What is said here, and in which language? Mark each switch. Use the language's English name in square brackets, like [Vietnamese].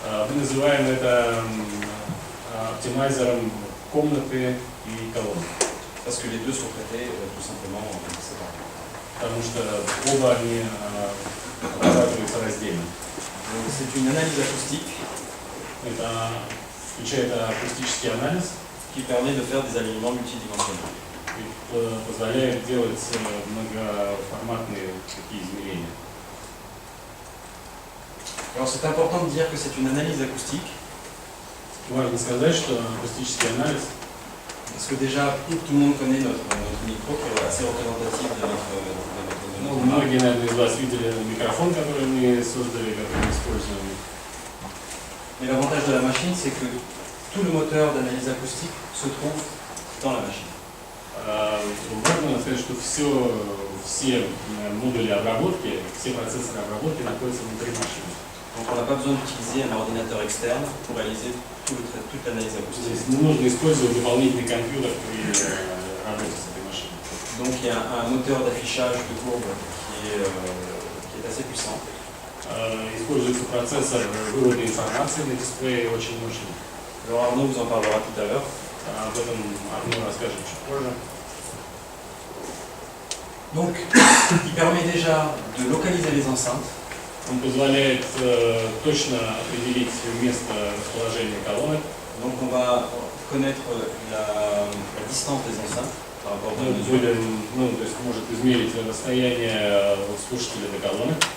[Russian] Мы называем это оптимайзером комнаты и колонны. [French] Parce que les deux sont traités tout simplement séparément. [Russian] Потому что оба они обрабатываются раздельно. [French] Donc c'est une analyse acoustique [Russian] Это включает акустический анализ [French] qui permet de faire des alignements multidimensionnels. [Russian] и позволяет делать многоформатные такие измерения. [French] Alors c'est important de dire que c'est une analyse acoustique, [Russian] Важно сказать, что акустический анализ, [French] parce que déjà tout le monde connaît notre micro qui est assez représentatif de notre marque. [Russian] многие, наверное, из вас видели микрофон, который мы создали, который мы используем. [French] Mais l'avantage de la machine, c'est que tout le moteur d'analyse acoustique se trouve dans la machine. [Russian] Важно сказать, что все модули обработки, все процессоры обработки находятся внутри машины. [French] Donc on n'a pas besoin d'utiliser un ordinateur externe pour réaliser toute l'analyse [Russian] То [French] acoustique. [Russian] есть не нужно использовать дополнительный компьютер при работе с этой машиной. [French] Donc il y a un moteur d'affichage de courbe qui est assez puissant. [Russian] Используется процессор вывода информации на дисплее очень мощный. [French] Alors Arnaud vous en parlera tout à l'heure. [Russian] Об этом Арно расскажет чуть позже. [French] Donc il permet déjà de localiser les enceintes. [Russian] Он позволяет точно определить место расположения колонок. [French] Donc on va connaître la distance des enceintes par rapport aux [Russian] То есть может измерить расстояние от слушателя до колонок,